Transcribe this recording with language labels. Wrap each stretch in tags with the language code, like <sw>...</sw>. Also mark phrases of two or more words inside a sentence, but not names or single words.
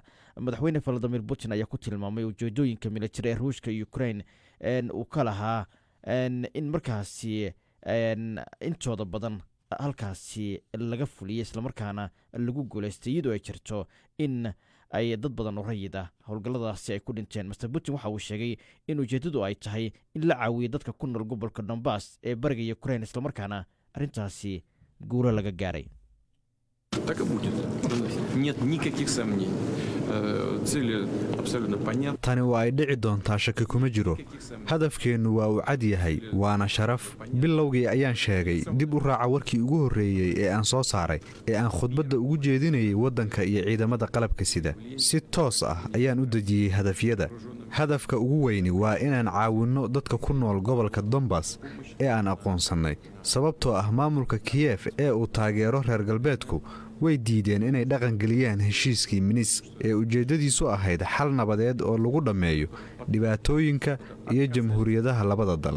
<so>Madaxweyne Vladimir Putin ayaa ku tilmaamay ujeedooyinka militari ee Ruushka iyo Ukraine uu ka lahaa in markaasi intooda badan halkaasi laga fuliyay islamarkaana lagu guuleystay iyadoo ay jirto in ay dad badan oo rayid ah howlgalladaasi ay ku dhinteen. Mr. Putin waxa uu sheegay in ujeedadu ay tahay in la caawiyo dadka ku nool gobolka Donbass ee bariga Ukraine islamarkaana arrintaasi guulo laga gaaray.</so> <ru>Так и будет. Нет никаких сомнений. Цели абсолютно понятны.</ru> <so>Tani waa ay dhici doontaa shaki kuma jiro. Hadafkeennu waa uu cad yahay waana sharaf. Bilowgii ayaan sheegay dib u raaca warkii ugu horreeyay ee aan soo saaray ee aan khudbadda ugu jeedinayay waddanka iyo ciidamada qalabka sida. Si toos ah ayaan u dejiyey hadafyada. Hadafka ugu weyni waa inaan caawinno dadka ku nool gobolka Donbass ee aan aqoonsannay sababtoo ah maamulka Kiev ee uu taageero reer galbeedku way diideen inay dhaqan geliyaan heshiiskii Minsk ee ujeedadiisu ahayd xal nabadeed oo lagu dhammeeyo dhibaatooyinka iyo jamhuuriyadaha labada dal.</so>